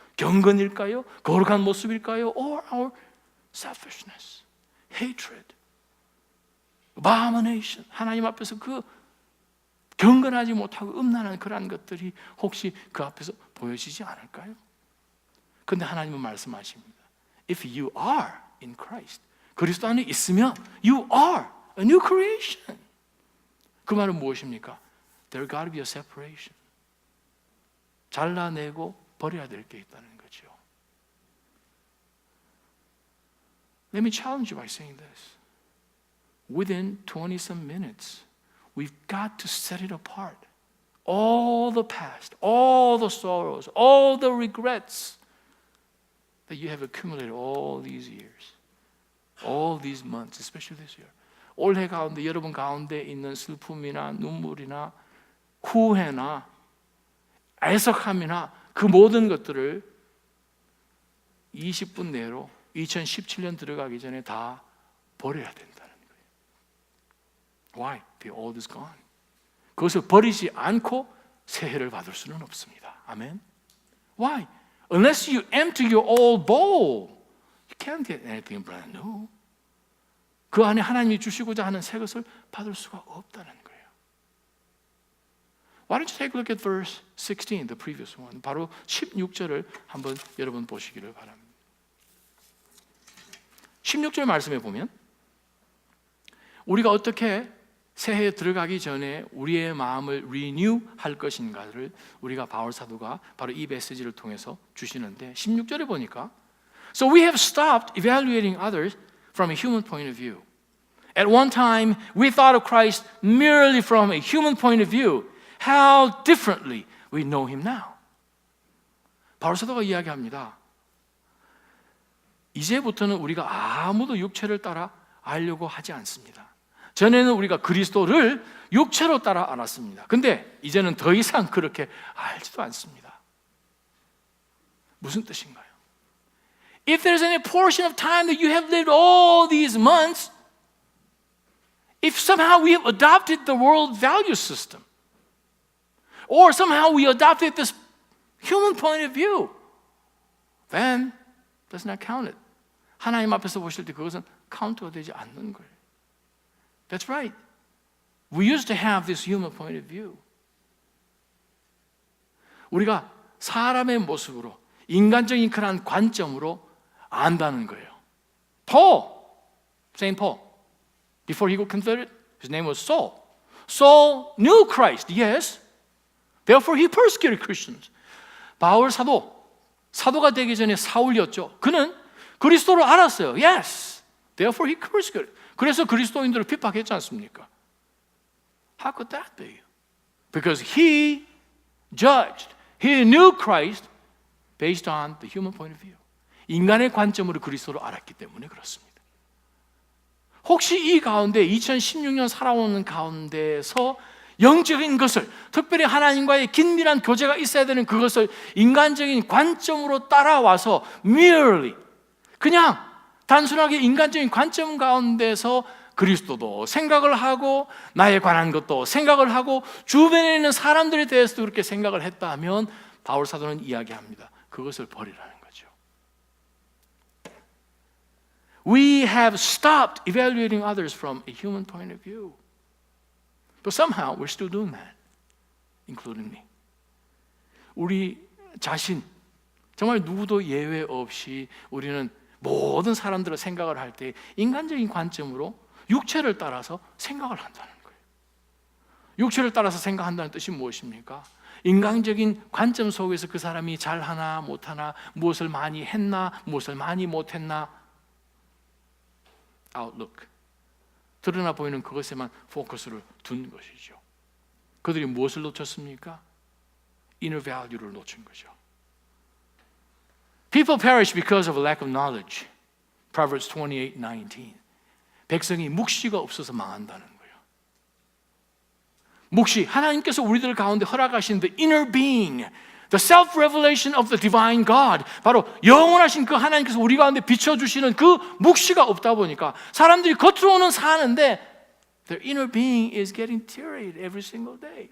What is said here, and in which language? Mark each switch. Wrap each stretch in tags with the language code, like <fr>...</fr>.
<ko>경건일까요? 거룩한 모습일까요?</ko> <en>Or our selfishness? Hatred, abomination.</en> <ko>하나님 앞에서 그 경건하지 못하고 음란한 그러한 것들이 혹시 그 앞에서 보여지지 않을까요? 그런데 하나님은 말씀하십니다.</ko> <en>If you are in Christ,</en> <ko>그리스도 안에 있으면</ko> <en>you are a new creation.</en> <ko>그 말은 무엇입니까?</ko> <en>There got to be a separation.</en> <ko>잘라내고 버려야 될 게 있다는 거죠.</ko> <en>Let me challenge you by saying this. Within 20-some minutes, we've got to set it apart. All the past, all the sorrows, all the regrets that you have accumulated all these years, all these months, especially this year.</en> <ko>올해 가운데 여러분 가운데 있는 슬픔이나 눈물이나 후회나 애석함이나 그 모든 것들을 20분 내로 2017년 들어가기 전에 다 버려야 된다는 거예요.</ko> <en>Why? The old is gone.</en> <ko>그것을 버리지 않고 새해를 받을 수는 없습니다. 아멘.</ko> <en>Why? Unless you empty your old bowl, you can't get anything brand new.</en> <ko>그 안에 하나님이 주시고자 하는 새 것을 받을 수가 없다는 거예요.</ko> <en>Why don't you take a look at verse 16, the previous one.</en> <ko>바로 16절을 한번 여러분 보시기를 바랍니다. 16절 말씀에 보면 우리가 어떻게 새해에 들어가기 전에 우리의 마음을 리뉴할 것인가를 우리가 바울 사도가 바로 이 메시지를 통해서 주시는데 16절에 보니까</ko> <en>So we have stopped evaluating others from a human point of view. At one time we thought of Christ merely from a human point of view. How differently we know him now.</en> <ko>바울 사도가 이야기합니다. 이제부터는 우리가 아무도 육체를 따라 알려고 하지 않습니다. 전에는 우리가 그리스도를 육체로 따라 알았습니다. 근데 이제는 더 이상 그렇게 알지도 않습니다. 무슨 뜻인가요?</ko> <en>If there's any portion of time that you have lived all these months, if somehow we have adopted the world value system, or somehow we adopted this human point of view, then does not count it.</en> <ko>하나님 앞에서 보실 때 그것은 카운트가 되지 않는 거예요.</ko> <en>That's right. We used to have this human point of view.</en> <ko>우리가 사람의 모습으로 인간적인 그런 관점으로 안다는 거예요.</ko> <en>Paul, Saint Paul, before he got converted, his name was Saul. Saul knew Christ, yes. Therefore he persecuted Christians.</en> <ko>바울 사도가 되기 전에 사울이었죠. 그는 그리스도를 알았어요.</ko> <en>Yes. Therefore he persecuted.</en> <ko>그래서 그리스도인들을 핍박했지 않습니까?</ko> <en>How could that be? Because he judged. He knew Christ based on the human point of view.</en> <ko>인간의 관점으로 그리스도를 알았기 때문에 그렇습니다. 혹시 이 가운데 2016년 살아오는 가운데서 영적인 것을, 특별히 하나님과의 긴밀한 교제가 있어야 되는 그것을 인간적인 관점으로 따라와서 merely 그냥 단순하게 인간적인 관점 가운데서 그리스도도 생각을 하고 나에 관한 것도 생각을 하고 주변에 있는 사람들에 대해서도 그렇게 생각을 했다면 바울 사도는 이야기합니다. 그것을 버리라는 거죠.</ko> <en>We have stopped evaluating others from a human point of view. But somehow we're still doing that, including me.</en> <ko>우리 자신, 정말 누구도 예외 없이 우리는 모든 사람들의 생각을 할 때 인간적인 관점으로 육체를 따라서 생각을 한다는 거예요. 육체를 따라서 생각한다는 뜻이 무엇입니까? 인간적인 관점 속에서 그 사람이 잘하나 못하나, 무엇을 많이 했나, 무엇을 많이 못했나, outlook, 드러나 보이는 그것에만 포커스를 둔 것이죠. 그들이 무엇을 놓쳤습니까? inner value를 놓친 거죠.</ko> <en>People perish because of a lack of knowledge. Proverbs 28:19.</en> <ko>백성이 묵시가 없어서 망한다는 거예요. 묵시, 하나님께서 우리들 가운데 허락하신</ko> <en>the inner being, the self-revelation of the divine God,</en> <ko>바로 영원하신 그 하나님께서 우리 가운데 비춰주시는 그 묵시가 없다 보니까 사람들이 겉으로는 사는데</ko> <en>their inner being is getting deteriorated every single day.</en>